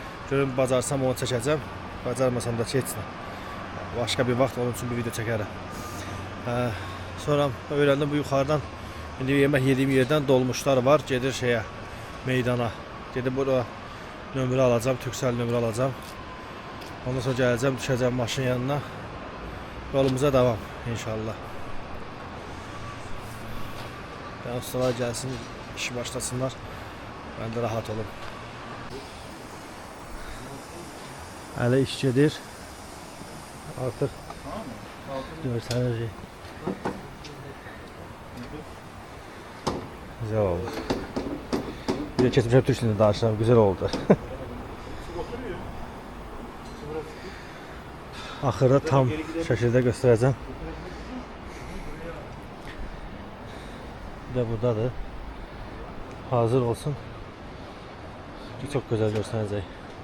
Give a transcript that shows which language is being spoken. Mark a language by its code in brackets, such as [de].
[az] Görüm bacarsam onu çəkəcəm. Bacarmasam da keçsin. Başqa bir vaxt onun üçün bir video çəkərəm. Sonra öyrəndim bu yuxarıdan indi yemək yediyim yerdən dolmuşlar var. Gedir şeyə, meydana. Gedib burada nömrə alacağam, Türksel nömrə alacağam. Ondan sonra gələcəm, düşəcəm maşın yanına. [tr] Yolumuza devam inşallah. [az] Yəni ustalar gəlsin, işi başlasınlar. Mən də rahat olum. Hələ iş gedir. Artıq görsənəcək. [tr] Güzel oldu. Bir de kesmişim Türk dilinde [az] danışıram, [tr] güzel oldu. [az] Axırda tam şəkildə göstərəcəm. Bir də buradadır. Hazır olsun. Çox gözəl görsənəcək.